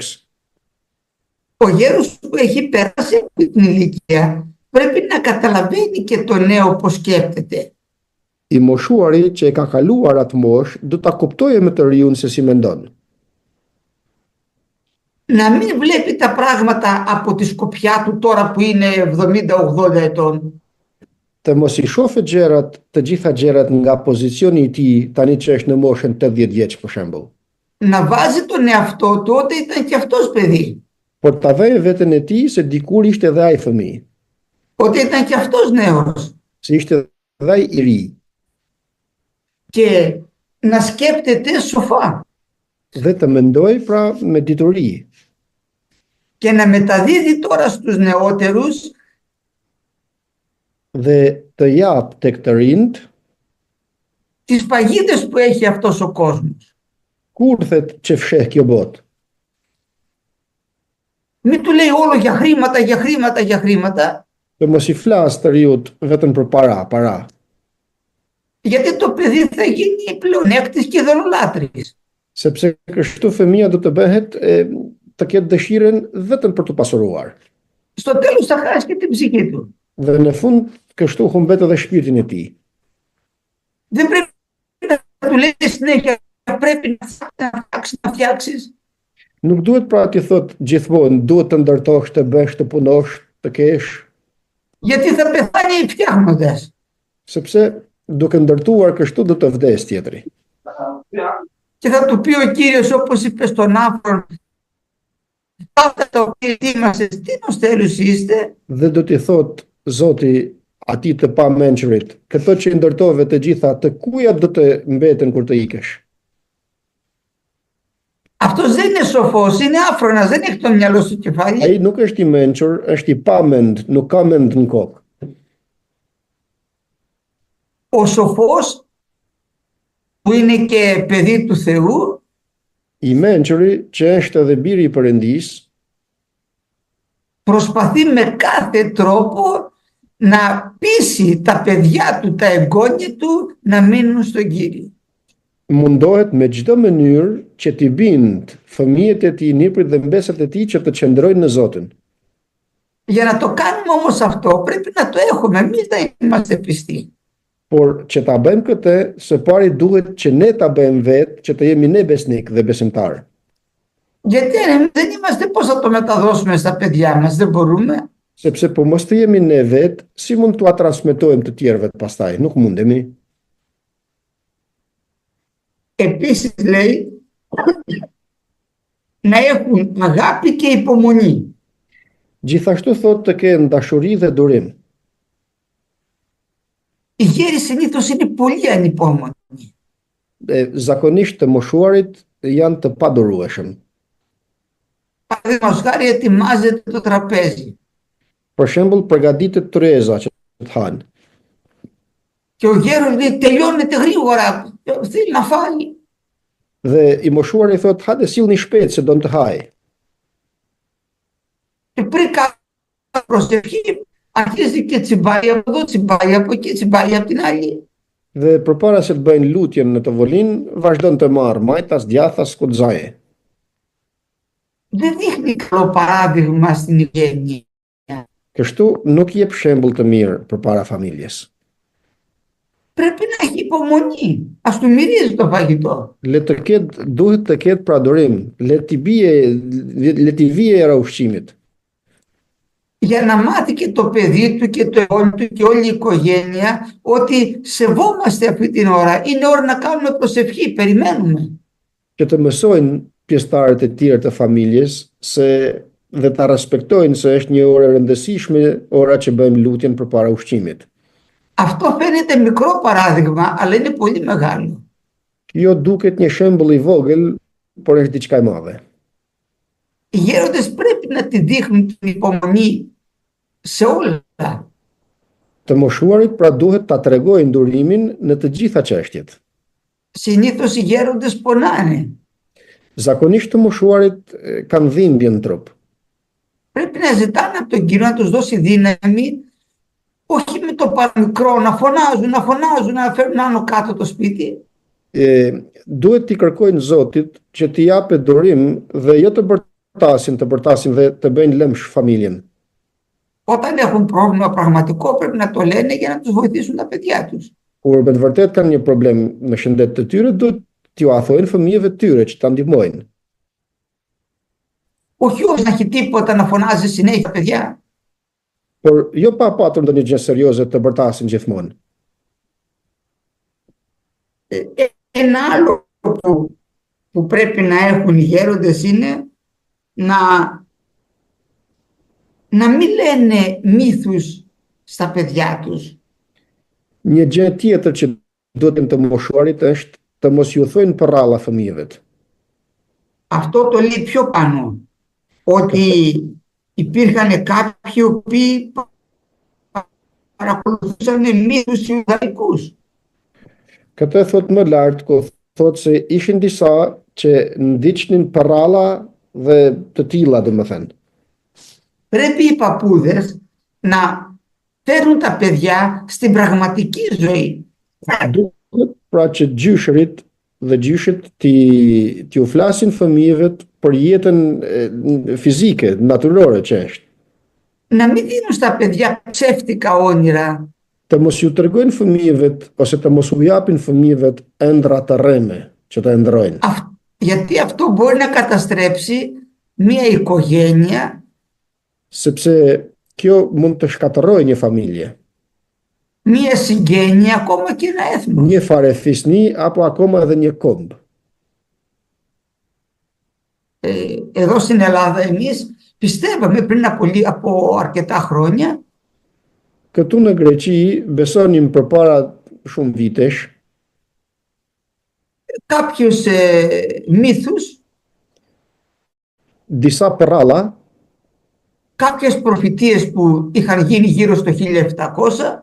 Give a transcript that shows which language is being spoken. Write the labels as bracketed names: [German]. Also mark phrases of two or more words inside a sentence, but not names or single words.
[Greek] Ο γέρος που έχει περάσει από την ηλικία πρέπει να καταλαβαίνει και το νέο πώς σκέφτεται. [Albanian] I moshuari që e ka kaluar atë moshë do ta kuptojë më të riun se si mendon. [Greek] Να μην βλέπει τα πράγματα από τη σκοπιά του τώρα που είναι 70-80 ετών. [Albanian] të mos I shohë gjërat, të gjitha gjërat nga pozicioni I tij tani që është në moshën 80 vjeç për shembull. [Greek] Να βάζει τον εαυτό του ότι ήταν και αυτός παιδί. [Albanian] Por ta vejë veten e tij se dikur ishte edhe ai fëmijë, [Greek] Ότι ήταν και αυτός νέος. [Albanian] se ishte edhe ai I ri. [Greek] Και να σκέπτεται σοφά. [Albanian] Dhe të mendoj pra me dituri. [Greek] Και να μεταδίδει τώρα στους νεότερους [Albanian] Dhe të jap tek të rinjt [Greek] τις παγίδες που έχει αυτός ο κόσμος. [Albanian] kurthet që fsheh kjo botë. [Greek] Μην του λέει όλο για χρήματα, για χρήματα, για χρήματα. [Albanian] Dhe mos I flas të riut vetëm për para. [Greek] Γιατί το παιδί θα γίνει πλεονέκτης και δωρολάτρης. [Albanian] Sepse kështu fëmia do të bëhet të ketë dëshirën vetëm për të pasuruar. [Greek] Στο τέλος θα χάσει και την ψυχή του. [Albanian] Dhe në fund kështu humbet edhe shpirtin e tij. [Greek] Δεν πρέπει να του λέει συνέχεια πρέπει να φτιάξεις. [Albanian] Nuk duhet pra t'i thot gjithmonë duhet të ndërtosh, të bësh, të punosh, të kesh, [Greek] Γιατί θα πεθάνει φτιάχνοντας. [Albanian] sepse duke ndërtuar kështu do të vdes tjetri. [Greek] Και θα του πει ο Κύριος όπως είπε στον Άφρον, αυτά τα οποία ετοίμασες, τι νοστέλους είστε. [Albanian] Dhe do t'i thot Zoti atij të pamençurit, këto që I ndërtove të gjitha, të kuja do të mbeten kur të ikesh. [Greek] Αυτός δεν είναι σοφός, είναι άφρονας, δεν έχει το μυαλό στο κεφάλι. [Albanian] Ai nuk është I mençur, është I pamend, nuk ka mend në kokë. [Greek] Ο σοφός που είναι και παιδί του Θεού [Albanian] I mençuri që është edhe biri I Perëndisë [Greek] προσπαθεί με κάθε τρόπο να πείσει τα παιδιά του, τα εγγόνια του να μείνουν στον Κύριο. [Albanian] mundohet me çdo mënyrë që t'i bind fëmijët e tij, niprit dhe mbesat e tij që të qëndrojnë në Zotin. [Greek] Για να το κάνουμε όμως αυτό πρέπει να το έχουμε, εμείς να είμαστε πιστοί. [Albanian] Por që ta bëjmë këtë, së pari duhet që ne ta bëjmë vetë, që të jemi ne besnik dhe besimtar. [Greek] Γιατί εμείς δεν είμαστε, πώς θα το μεταδώσουμε στα παιδιά μας, δεν μπορούμε. [Albanian] Sepse po mos të jemi ne vetë, si mund t'ua transmetojmë të tjerëve pastaj? Nuk mundemi. [Greek] Επίσης λέει να έχουν αγάπη και υπομονή. [Albanian] Gjithashtu thotë të kenë dashuri dhe durim. [Greek] Οι γέροι συνήθως είναι πολύ ανυπόμονοι. [Albanian] Zakonisht të moshuarit janë të padurueshëm. [Greek] Παραδείγματος χάρη ετοιμάζεται το τραπέζι [Albanian] Për shembull, përgatitet tryeza që të hanë. [Greek] και ο γέρος λέει τελειώνεται γρήγορα, θέλει να φάει. [Albanian] Dhe I moshuari thotë hajde sillni shpejt se do të haj. [Greek] Και πριν κάνει προσευχή αρχίζει και τσιμπάει από εδώ, τσιμπάει από εκεί, τσιμπάει από την άλλη. [Albanian] Dhe përpara se të bëjnë lutjen në të volinë, vazhdon të marrë majtas, djathas, kuxaje. [Greek] Δεν δείχνει καλό παράδειγμα στην οικογένεια. [Albanian] Kështu nuk jep shembull të mirë përpara familjes. [Greek] Πρέπει να έχει υπομονή. Ας του μυρίζει το φαγητό. [Albanian] Duhet të ketë pra durim, le t'i vije era ushqimit. [Greek] Για να μάθει και το παιδί του και το εγγόνι του και όλη η οικογένεια ότι σεβόμαστε αυτή την ώρα. Είναι ώρα να κάνουμε προσευχή. Περιμένουμε. [Albanian] Që të mësojnë pjesëtarët e tjerë të familjes dhe ta respektojnë se është një orë e rëndësishme, ora që bëjmë lutjen përpara ushqimit. [Greek] Αυτό φαίνεται μικρό παράδειγμα, αλλά είναι πολύ μεγάλο. [Albanian] Jo duket një shembull I vogël, por është diçka e madhe. [Greek] Οι γέροντες πρέπει να τη δείχνουν την υπομονή σε όλα. [Albanian] Të moshuarit pra duhet ta tregojnë durimin në të gjitha çështjet. [Greek] Συνήθως οι γέροντες πονάνε. [Albanian] Zakonisht të moshuarit kanë dhimbje në trup. [Greek] Πρέπει να ζητάνε από τον Κύριο να τους δώσει δύναμη, όχι με το παραμικρό, να φωνάζουν, να φέρουν άνω κάτω το σπίτι. [Albanian] Duhet t'i kërkojnë Zotit që t'i japet durim dhe jo të bërtasin dhe të bëjnë lëmsh familjen. [Greek] Όταν έχουν πρόβλημα πραγματικό πρέπει να το λένε για να τους βοηθήσουν τα παιδιά τους. [Albanian] Kur me të vërtet kanë një problem në shëndet të tyre, duhet t'ju thojnë fëmijëve të tyre që ta ndihmojnë. [Greek] Όχι όμως να έχει τίποτα να φωνάζει συνέχεια παιδιά. [Albanian] por jo pa patur ndonjë gjë serioze të bërtasin gjithmonë. [Greek] Ένα άλλο που πρέπει να έχουν οι γέροντες είναι να μην λένε μύθους στα παιδιά τους. [Albanian] Një gjë tjetër që duhet të moshuarit është të mos ju thojnë përralla fëmijëve. [Greek] Αυτό το λέει πιο πάνω, ότι υπήρχαν κάποιοι οι οποίοι παρακολουθούσαν μύθους ιουδαϊκούς. [Albanian] Këtë thot më lart, ku thot se ishin disa që ndiqnin përralla dhe të tilla, domethënë. [Greek] Πρέπει οι παππούδες να φέρουν τα παιδιά στην πραγματική ζωή. [Albanian] Duhet pra që gjyshërit dhe gjyshit t'ju flasin fëmijëve për jetën fizike, natyrore që është. [Greek] Να μην δίνουν στα παιδιά ψεύτικα όνειρα. [Albanian] Të mos ju tregojnë fëmijëve ose të mos u japin fëmijëve ëndra të rreme që të ëndrojnë. [Greek] Γιατί αυτό μπορεί να καταστρέψει μια οικογένεια. [Albanian] Sepse kjo mund të shkatërrojë një familje. [Greek] Μια συγγένεια, ακόμα και ένα έθνος. [Albanian] Një farefisni apo akoma edhe një kombë. [Greek] Εδώ στην Ελλάδα εμείς πιστεύαμε πριν από αρκετά χρόνια. [Albanian] Këtu në Greqi besonim përpara shumë vitesh [Greek] κάποιους μύθους, [Albanian] disa përralla, [Greek] κάποιες προφητείες που είχαν γίνει γύρω στο 1700,